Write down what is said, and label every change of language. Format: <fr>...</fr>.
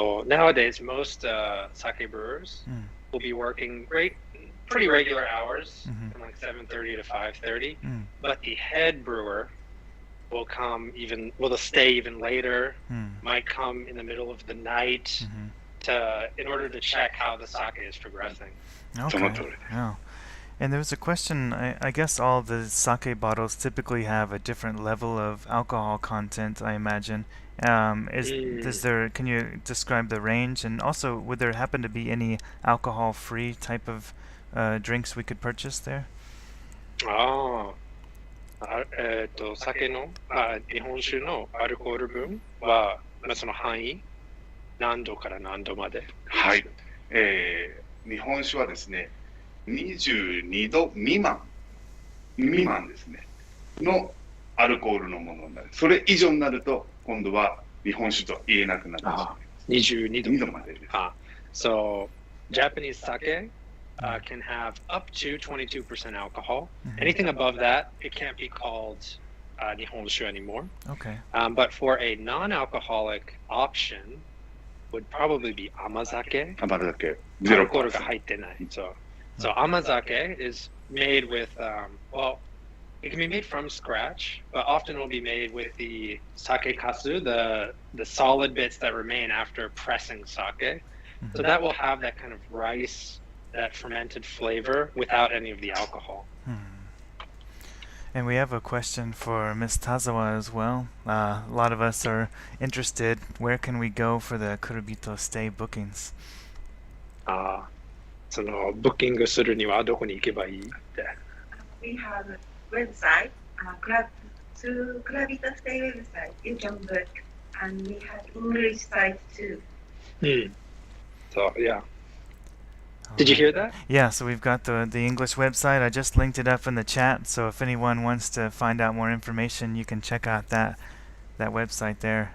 <en>So nowadays, most sake brewers will be working pretty regular hours, from like 7:30 to 5:30. But the head brewer will stay even later. Might come in the middle of the night in order to check how the sake is progressing. Okay. Yeah. And there was a question. I guess all the sake bottles typically have a different level of alcohol content, I imagine. Can you describe the range? And also, would there happen to be any alcohol-free type of drinks we could purchase there?</en> <ja>酒の日本酒のアルコール分はまあ、その範囲、何度から何度まで。はい。日本酒はですね、22度未満ですね、のアルコールのものになる。それ以上になると、今度は日本酒と言えなくなってしまいます。 22度。 2度までです。</ja> <en>So, Japanese sake can have up to 22% alcohol. Anything above that, it can't be called nihonshu anymore. Okay. But for a non-alcoholic option, would probably be amazake.</en> <ja>甘酒</ja> <en>Alcohol 0%.</en> <ja>が入ってない。</ja> <en>So amazake is made with, well, it can be made from scratch, but often will be made with the sake kasu, the solid bits that remain after pressing sake. So that will have that kind of rice, that fermented flavor without any of the alcohol. And we have a question for Miss Tazawa as well. A lot of us are interested. Where can we go for the Kurubito Stay bookings?</en> <ja>そのブッキングするにはどこに行けばいいって。</ja> <en>We have a website, through Kurabito Stay website. You can book, and we have English site too. So yeah. Did you hear that? Yeah, so we've got the English website. I just linked it up in the chat, so if anyone wants to find out more information, you can check out that website there.</en>